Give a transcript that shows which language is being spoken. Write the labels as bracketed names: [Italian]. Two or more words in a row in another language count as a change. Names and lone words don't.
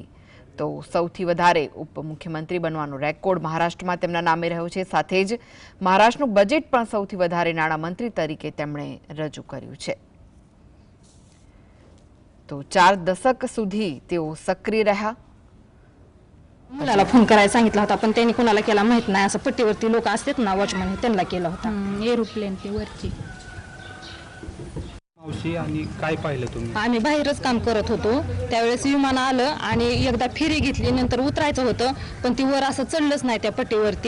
[Gujarati] તો સૌથી વધારે ઉપમુખ્યમંત્રી બનવાનો રેકોર્ડ મહારાષ્ટ્રમાં તેમના નામે રહ્યો છે। સાથે જ મહારાષ્ટ્રનું બજેટ પણ સૌથી વધારે નાણામંત્રી તરીકે તેમણે રજૂ કર્યું છે। તો 4 दशक સુધી તેઓ સક્રિય રહ્યા। [Marathi] मुलाला फोन करायला सांगितला होता, पण त्यांनी कोणाला केला माहित नाही। असं पट्टीवरती लोक असतात ना, वॉचमन, त्यांना केला होता। एरोप्लेन ती वरची। मावशी, आणि काय पाहिलं तुम्ही? आम्ही बाहेरच काम करत होतो, त्यावेळेस विमान आलं आणि एकदा फेरी घेतली, नंतर उतरायचं होतं, पण ती वर असं चढलंच नाही त्या पट्टीवरती।